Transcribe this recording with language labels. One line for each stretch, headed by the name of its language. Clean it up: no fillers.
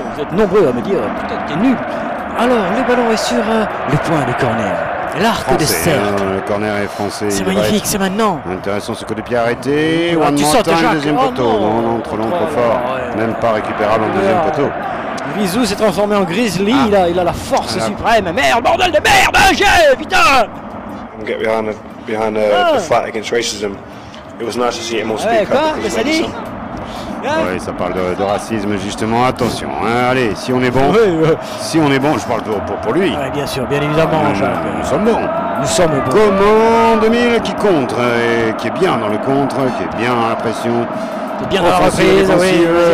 French: Vous êtes nombreux à me dire, putain, t'es nul. Alors, le ballon est sur le point de corner. L'arc de cercle. Le corner est français. C'est magnifique, c'est maintenant. Intéressant ce coup de pied arrêté. Ah, tu sautes, Jacques. Deuxième poteau. Non, trop long, trop fort. Même pas récupérable en deuxième poteau. Grisou s'est transformé en Grizzly. Il a la force suprême. Merde, bordel de merde, putain.
English: Get behind the fight against racism. It was nice to see him all speak up.
French: Qu'est-ce que ça dit? Oui, ça parle de racisme justement. Attention, hein, allez, si on est bon, si on est bon, je parle pour lui. Ouais, bien sûr, bien évidemment, Jacques. Nous sommes bons. Nous sommes bons. Comment 2000 qui contre, et qui est bien dans le contre, qui est bien dans la pression. C'est bien dans la reprise, oui.